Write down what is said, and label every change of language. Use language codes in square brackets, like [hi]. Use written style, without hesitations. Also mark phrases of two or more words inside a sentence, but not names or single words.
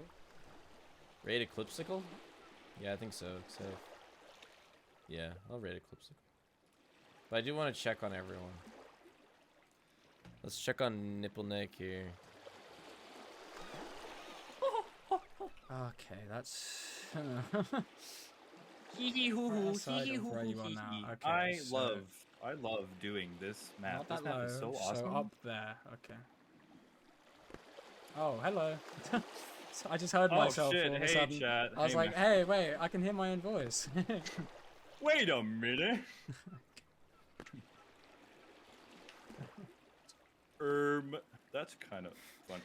[en] Raid eclipsicle? Yeah, I think so. So yeah, I'll raid eclipsicle. But I do want to check on everyone. Let's check on Nipple Nick here. Okay, that's. Hee hee hoo hoo, hee hee hoo where hoo you are hee now. hee. Okay, I love doing this map. Not This that map low, is so so awesome. up there. Okay. Oh, hello. So I just heard myself shit. all of a Hey, sudden. chat. I was Hey, like, man. hey, wait, I can hear my own voice. Wait a minute. That's kind of fun.